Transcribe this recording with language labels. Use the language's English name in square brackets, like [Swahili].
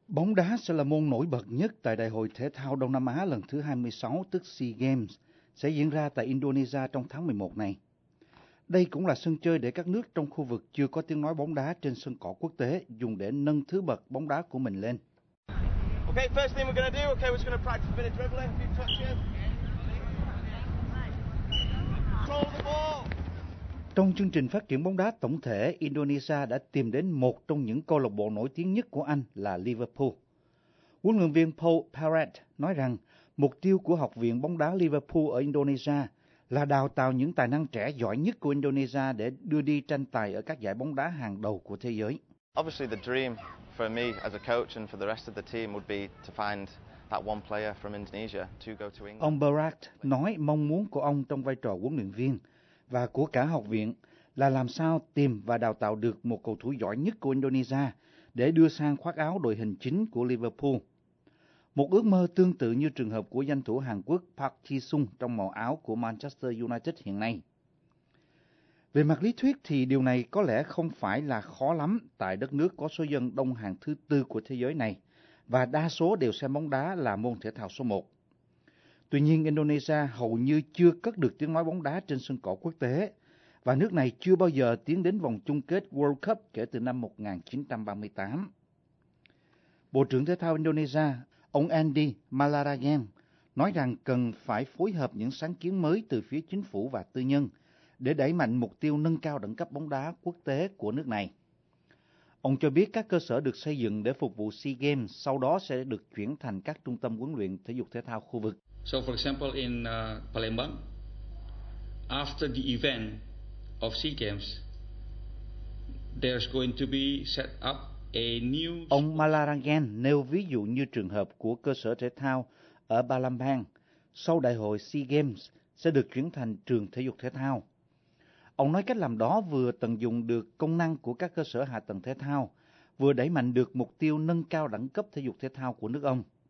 [Vietnamese] Bóng đá sẽ là môn nổi bật nhất tại Đại hội Thể thao Đông Nam Á lần thứ 26, tức SEA Games, sẽ diễn ra tại Indonesia trong tháng 11 này. Đây cũng là sân chơi để các nước trong khu vực chưa có tiếng nói bóng đá trên sân cỏ quốc tế dùng để nâng thứ bậc bóng đá của mình lên. [English] Okay, first thing we're going to do, okay, we're just going to practice a bit of dribbling, a few touches. Control the ball. [Vietnamese] Trong chương trình phát triển bóng đá tổng thể, Indonesia đã tìm đến một trong những câu lạc bộ nổi tiếng nhất của Anh là Liverpool. Huấn luyện viên Paul Parrott nói rằng mục tiêu của Học viện bóng đá Liverpool ở Indonesia là đào tạo những tài năng trẻ giỏi nhất của Indonesia để đưa đi tranh tài ở các giải bóng đá hàng đầu của thế giới. [English] Obviously the dream for me as a coach and for the rest of the team would be to find that one player from Indonesia to go to England. [Vietnamese] Ông Parrott nói mong muốn của ông trong vai trò huấn luyện viên và của cả học viện là làm sao tìm và đào tạo được một cầu thủ giỏi nhất của Indonesia để đưa sang khoác áo đội hình chính của Liverpool. Một ước mơ tương tự như trường hợp của danh thủ Hàn Quốc Park Ji-sung trong màu áo của Manchester United hiện nay. Về mặt lý thuyết thì điều này có lẽ không phải là khó lắm tại đất nước có số dân đông hàng thứ tư của thế giới này và đa số đều xem bóng đá là môn thể thao số một. Tuy nhiên, Indonesia hầu như chưa cất được tiếng nói bóng đá trên sân cỏ quốc tế, và nước này chưa bao giờ tiến đến vòng chung kết World Cup kể từ năm 1938. Bộ trưởng Thể thao Indonesia, ông Andy Malarayan, nói rằng cần phải phối hợp những sáng kiến mới từ phía chính phủ và tư nhân để đẩy mạnh mục tiêu nâng cao đẳng cấp bóng đá quốc tế của nước này. Ông cho biết các cơ sở được xây dựng để phục vụ SEA Games sau đó sẽ được chuyển thành các trung tâm huấn luyện thể dục thể thao khu vực. [English] So for example in Palembang, after the event of SEA Games, there's going to be set up a new... [Vietnamese] Ông Malarangen nêu ví dụ như trường hợp của cơ sở thể thao ở Palembang, sau đại hội SEA Games sẽ được chuyển thành trường thể dục thể thao. Ông nói cách làm đó vừa tận dụng được công năng của các cơ sở hạ tầng thể thao, vừa đẩy mạnh được mục tiêu nâng cao đẳng cấp thể dục thể thao của nước ông.